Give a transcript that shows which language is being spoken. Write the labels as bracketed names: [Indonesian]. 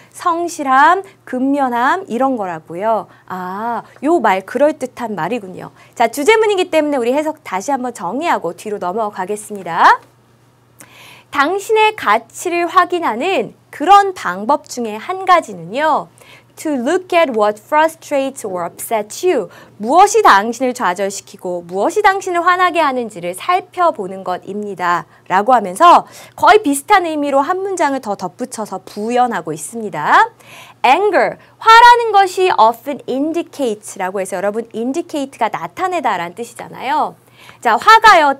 [Korean] 성실함, 근면함 이런 거라고요. 아, 요 말 그럴듯한 말이군요. 자, 주제문이기 때문에 우리 해석 다시 한번 정리하고 뒤로 넘어가겠습니다. 당신의 가치를 확인하는 그런 방법 중에 한 가지는요. [English] To look at what frustrates or upsets you. [Korean] 무엇이 당신을 좌절시키고 무엇이 당신을 화나게 하는지를 살펴보는 것입니다. 라고 하면서 거의 비슷한 의미로 한 문장을 더 덧붙여서 부연하고 있습니다. Anger, 화라는 것이 [English] often indicates [Korean] 라고 해서 여러분 indicate가 나타내다 라는 뜻이잖아요. 자, 화가요.